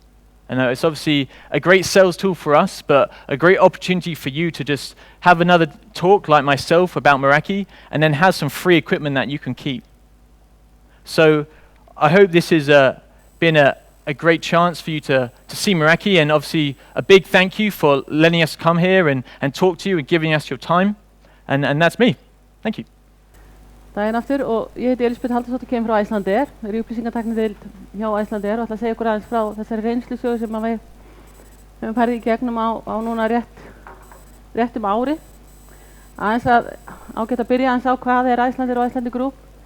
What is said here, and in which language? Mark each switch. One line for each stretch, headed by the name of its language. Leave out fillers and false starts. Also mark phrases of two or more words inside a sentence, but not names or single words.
English: And it's obviously a great sales tool for us, but a great opportunity for you to just have another talk like myself about Meraki, and then have some free equipment that you can keep. So I hope this has been a great chance for you to see Meraki, and obviously a big thank you for letting us come here and talk to you and giving us your time. And that's me. Thank you.
Icelandic: Daginn aftur, og ég heiti Elísabetu Halldórsdóttur, kemur frá Icelandair, í upplýsingatæknideild hjá Icelandair, og ætla að segja ykkur aðeins frá þessari reynslusögu sem við höfum farið í gegnum á núna rétt ári. Aðeins að ágætt að byrja aðeins á hvað Icelandair og Icelandair Group.